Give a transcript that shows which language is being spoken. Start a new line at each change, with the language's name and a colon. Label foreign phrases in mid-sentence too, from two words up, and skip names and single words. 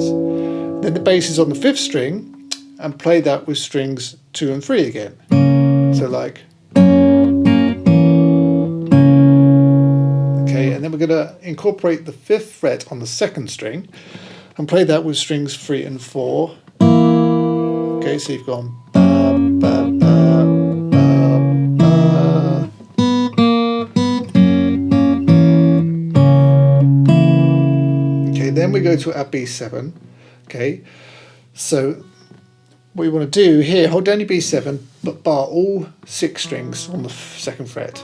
English: Then the bass is on the 5th string, and play that with strings 2 and 3 again. So like, okay, and then we're going to incorporate the 5th fret on the 2nd string and play that with strings 3 and 4. Okay, so you've gone ba, ba, ba, ba, ba. Okay, then we go to our B7. Okay, so what you want to do here, hold down your B7, but bar all 6 strings on the 2nd fret.